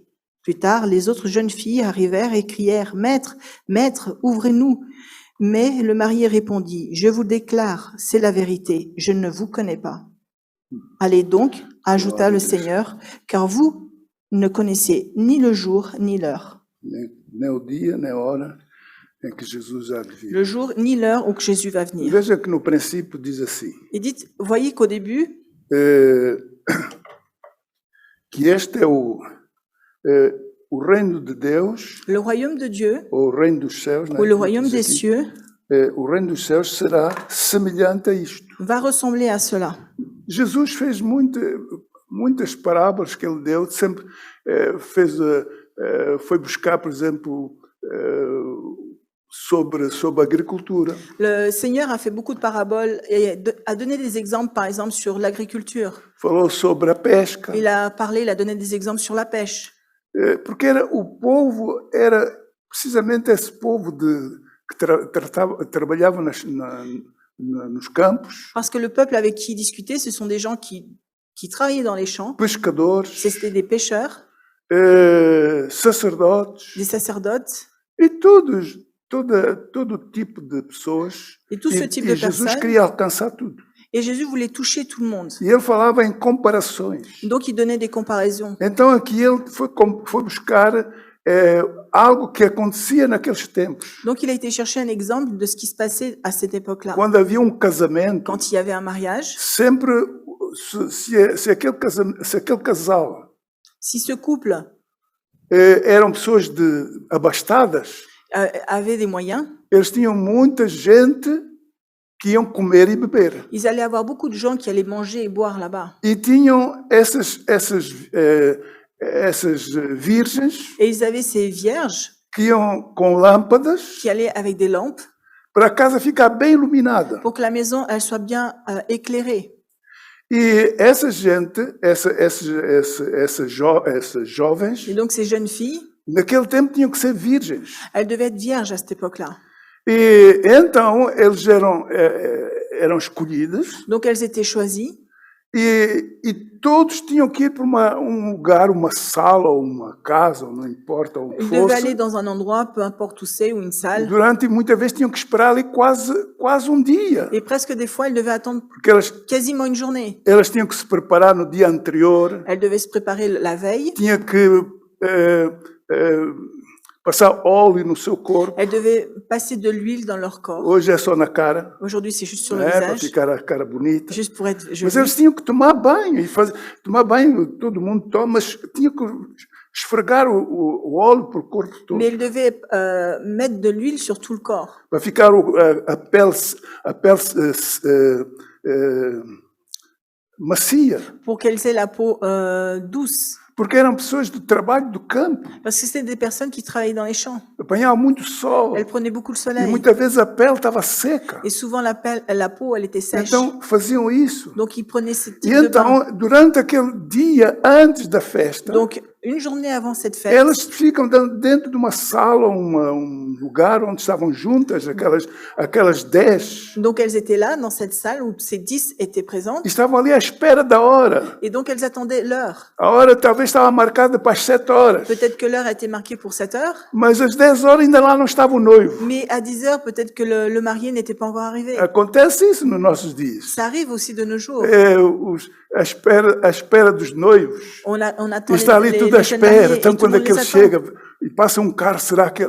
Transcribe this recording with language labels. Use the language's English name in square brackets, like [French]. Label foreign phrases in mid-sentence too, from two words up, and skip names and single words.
[French] Plus tard, les autres jeunes filles arrivèrent et crièrent: « Maître, maître, ouvrez-nous !» Mais le marié répondit: « Je vous déclare, c'est la vérité, je ne vous connais pas. » Allez donc, ajouta le Seigneur, car vous ne connaissez ni le jour ni l'heure. [Portuguese] Nem o dia, nem a hora em que Jesus há de vir. [French] Le jour ni l'heure où que Jésus va venir. [Portuguese] Veja que no princípio diz assim, [French] Et dites, voyez qu'au début, [Portuguese] que este é o reino de Deus, [French] le royaume de Dieu, [Portuguese] ou o reino dos céus, [French] ou le royaume des cieux, [Portuguese] o reino dos céus será semelhante a isto. [French] va ressembler à cela. [Portuguese] Jesus fez muitas parábolas que ele deu, sempre foi buscar, por exemplo, sobre a agricultura. [French] Le Seigneur a fait beaucoup de paraboles et a donné des exemples, par exemple, sur l'agriculture. [Portuguese] Falou sobre a pesca, [French] Il a donné des exemples sur la pêche. [Portuguese] porque o povo era precisamente esse povo que trabalhava nos campos, [French] Parce que le peuple avec qui il discutait, ce sont des gens qui travaillaient dans les champs. [Portuguese] pescadores, [French] C'était des pêcheurs, [Portuguese] sacerdotes, [French] des sacerdotes, [Portuguese] e todo tipo de pessoas. [French] et tout ce type de [Portuguese] Jesus [French] personnes. [Portuguese] queria alcançar tudo. [French] Et Jésus voulait toucher tout le monde. [Portuguese] E ele falava em comparações. [French] Donc, il donnait des comparaisons. [Portuguese] Então aqui ele foi buscar algo que acontecia naqueles tempos. [French] Donc, il a été chercher un exemple de ce qui se passait à cette époque-là. [Portuguese] Quando havia casamento, [French] Quand il y avait un mariage, [Portuguese] sempre se aquele casal [French] si ce couple [Portuguese] eram pessoas abastadas, [French] avait des moyens, [Portuguese] eles tinham muita gente que iam comer e beber. [French] ils allaient avoir beaucoup de gens qui allaient manger et boire là-bas. [Portuguese] E tinham essas virgens [French] Et ils avaient ces vierges [Portuguese] que iam com lâmpadas [French] qui allaient avec des lampes [Portuguese] para a casa ficar bem iluminada. [French] pour que la maison elle soit bien éclairée. [Portuguese] E essa gente, essas jovens, [French] Et donc ces jeunes filles, [Portuguese] naquele tempo tinham que ser virgens. [French] elles devaient être vierges à cette époque-là. [Portuguese] E então eles eram escolhidos [French] Donc elles étaient choisies [Portuguese] e todos tinham que ir para lugar, uma sala ou uma casa, ou não importa o que [French] Ils devaient aller [Portuguese] fosse. [French] dans un endroit, peu importe où c'est, ou une salle. [Portuguese] Durante muitas vezes tinham que esperar ali quase dia, [French] Et presque des fois, elles devaient attendre [Portuguese] porque [French] quasiment une journée. [Portuguese] elas tinham que se preparar no dia anterior, [French] Elles devaient se préparer la veille. [Portuguese] tinha que passar óleo no seu corpo. [French] Elles devaient passer de l'huile dans leur corps. [Portuguese] Hoje é só na cara, [French] Aujourd'hui, c'est juste sur le [Portuguese] para [French] visage, [Portuguese] ficar a cara bonita. [French] juste pour être [Portuguese] Mas [French] joli. [Portuguese] eles tinham que tomar banho, tomar banho, todo mundo toma, mas tinha que esfregar o óleo para o corpo todo, [French] Mais elles devaient mettre de l'huile sur tout le corps [Portuguese] para ficar a pele macia, [French] pour qu'elles aient la peau douce. [Portuguese] porque eram pessoas do trabalho do campo, [French] Parce que c'était des personnes qui travaillaient dans les champs. [Portuguese] apanhavam muito sol, [French] Elles prenaient beaucoup le [Portuguese] e [French] soleil. [Portuguese] muitas vezes a pele estava seca. [French] Et souvent, la peau, elle était sèche. [Portuguese] Então faziam isso. [French] Donc, ils prenaient ce [Portuguese] E [French] type de bain. [Portuguese] então, durante aquele dia antes da festa, [French] Donc, une journée avant cette fête, [Portuguese] elas ficam dentro de uma sala, lugar onde estavam juntas, aquelas 10, [French] donc elles étaient là, dans cette salle où ces 10 étaient présentes. [Portuguese] e estavam ali à espera da hora. [French] Et donc, elles attendaient l'heure. [Portuguese] A hora talvez estava marcada para as 7 horas, [French] Peut-être que l'heure a été marquée pour 7 heures, [Portuguese] mas às 10 horas ainda lá não estava o noivo. [French] mais à 10 heures, peut-être que le marié n'était pas encore arrivé. [Portuguese] Acontece isso nos nossos dias. [French] Ça arrive aussi de nos jours. [Portuguese] A espera dos noivos. [French] On [Portuguese] E [French] attend [Portuguese] está ali tudo à [French] les jeunes [Portuguese] espera. [French] mariés et [Portuguese] Então, [French] tout le [Portuguese] quando [French] monde les [Portuguese] aquele [French] attend. [Portuguese] chega e passa carro, será que...